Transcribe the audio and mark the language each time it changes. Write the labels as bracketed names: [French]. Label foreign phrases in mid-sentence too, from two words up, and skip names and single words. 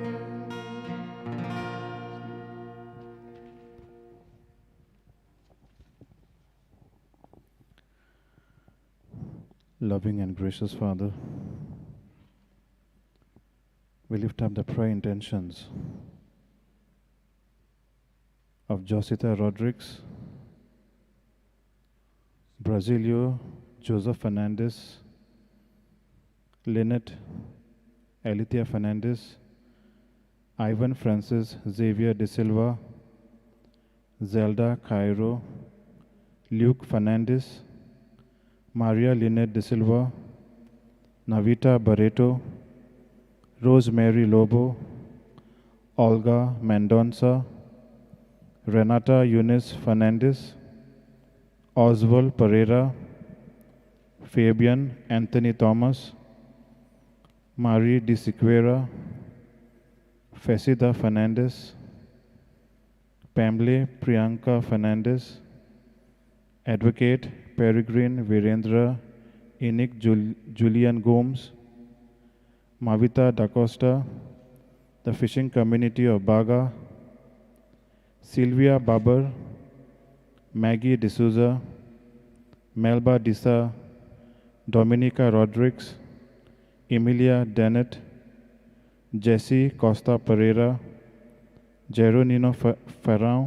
[English] Loving and gracious Father, we lift up the prayer intentions of Josita Rodriguez, Brasilio Joseph Fernandez, Lynette Alithia Fernandez, Ivan Francis Xavier De Silva, Zelda Cairo, Luke Fernandez, Maria Lynette De Silva, Navita Barreto, Rosemary Lobo, Olga Mendonça, Renata Eunice Fernandez, Oswald Pereira, Fabian Anthony Thomas, Marie De Siqueira, Facida Fernandez, Pamela Priyanka Fernandez, Advocate Peregrine Virendra Enoch Julian Gomes, Mavita Da Costa, the fishing community of Baga, Sylvia Babar, Maggie D'Souza, Melba Disa, Dominica Rodriguez, Emilia Dennett, Jesse Costa Pereira, Jeronino Ferrão,